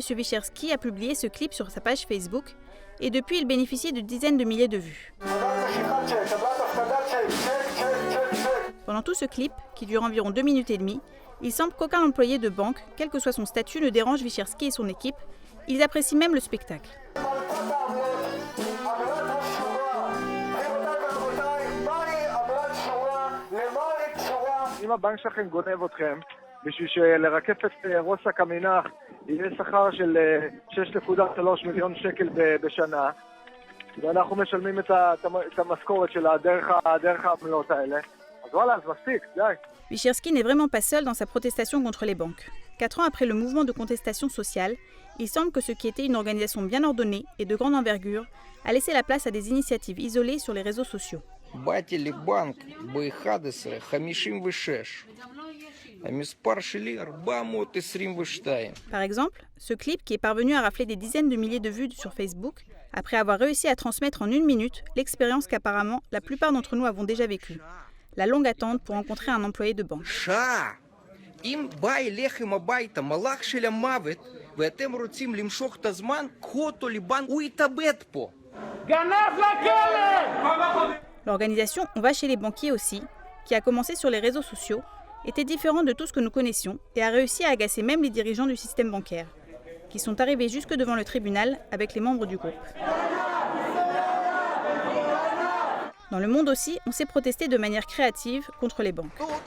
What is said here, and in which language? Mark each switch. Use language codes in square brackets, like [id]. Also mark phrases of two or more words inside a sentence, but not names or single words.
[fr] Wischerski a publié ce clip sur sa page Facebook et depuis il bénéficie de dizaines de milliers de vues. Pendant tout ce clip, qui dure environ 2 minutes et demie, il semble qu'aucun employé de banque, quel que soit son statut, ne dérange Wischerski et son équipe. Ils apprécient même le spectacle. [he] אם הבנק שלכם גונב אתכם, בשביל שלרקף את רוסק המנח יהיה שכר של 6.3 מיליון שקל בשנה, ואנחנו משלמים את המשכורת שלה דרך העמלות האלה, אז וואלה, אז מספיק, די. [fr] Wischerski n'est vraiment pas seul dans sa protestation contre les banques. 4 ans après le mouvement de contestation sociale, il semble que ce qui était une organisation bien ordonnée et de grande envergure a laissé la place à des initiatives isolées sur les réseaux sociaux. [he] באתי לבנק ב-11:56, המספר שלי 422. [fr] Par exemple, ce clip qui est parvenu à rafler des dizaines de milliers de vues sur Facebook, après avoir réussi à transmettre en 1 minute l'expérience qu'apparemment la plupart d'entre nous avons déjà vécue. La longue attente pour rencontrer un employé de banque. [he] אם בא אליכם הביתה מלאך של המוות ואתם רוצים למשוך את הזמן, קחו אותו לבנק, הוא יתאבד פה. גנב לכלא! [fr] L'organisation On va chez les banquiers aussi, qui a commencé sur les réseaux sociaux, était différente de tout ce que nous connaissions et a réussi à agacer même les dirigeants du système bancaire, qui sont arrivés jusque devant le tribunal avec les membres du groupe. Dans le monde aussi, on s'est protesté de manière créative contre les banques.